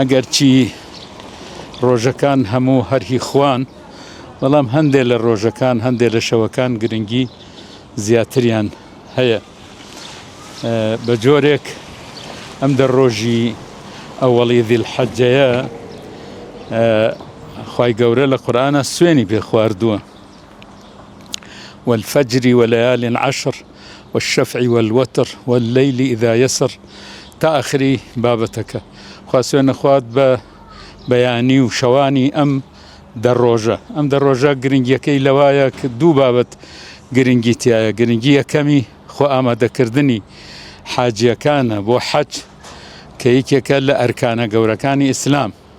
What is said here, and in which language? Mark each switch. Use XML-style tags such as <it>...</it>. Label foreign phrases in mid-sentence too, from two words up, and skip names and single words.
<ckb>ئەگەرچی ڕۆژەکان هەموو هەرهی خوان، بەڵام هەندێک لە ڕۆژەکان هەندێک لە شەوەکان گرنگی زیاتریان هەیە. بە جۆرێک ئەم دە ڕۆژی ئەوەڵی ذیلحەجەیە خوای گەورە لە قورئانە سوێنی پێ خواردووە:</ckb> <ar>والفجر وليال عشر والشفع والوتر والليل إذا يسر</ar> <ckb>تا آخری بابەتەکە. خوا سوێنە خوارد بە بەیانی و شەوانی ئەم دە ڕۆژە. ئەم دە ڕۆژە گرنگیەکەی لەوایە کە دوو بابەت گرنگی تایە. گرنگی یەکەمی خۆ ئامادەکردنی حاجیەکانە بۆ حەج کە یەکێکە لە ئەرکانە گەورەکانی ئیسلام.</ckb>